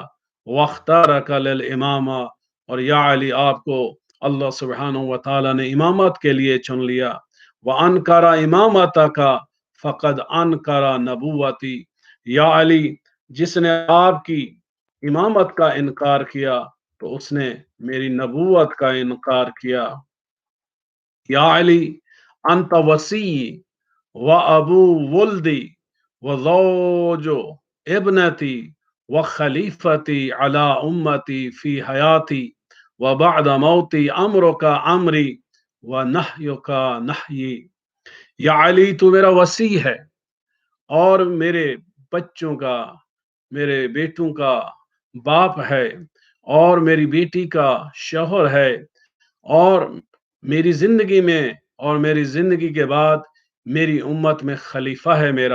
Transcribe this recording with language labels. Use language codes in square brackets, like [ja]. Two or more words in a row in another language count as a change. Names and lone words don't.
[ar] واختارک للامامہ، [ur] اور یا علی آپ کو اللہ سبحانہ و تعالی نے امامت کے لیے چن لیا. [ar] وانکر امامتک فقد انکر نبوتی، [ur] یا علی جس نے آپ کی امامت کا انکار کیا تو اس نے میری نبوت کا انکار کیا. [ar] یا علی انت وسی و ابو ولدی و زوج ابنتی و خلیفتی علی امتی فی حیاتی و بعد موتی امرک امری و نحیک نحیی. [ur] یا علی تو میرا وسی ہے اور میرے بچوں کا، میرے بیٹوں کا باپ ہے، اور میری بیٹی کا شوہر ہے، اور میری زندگی میں اور میری زندگی کے بعد میری امت میں خلیفہ ہے میرا.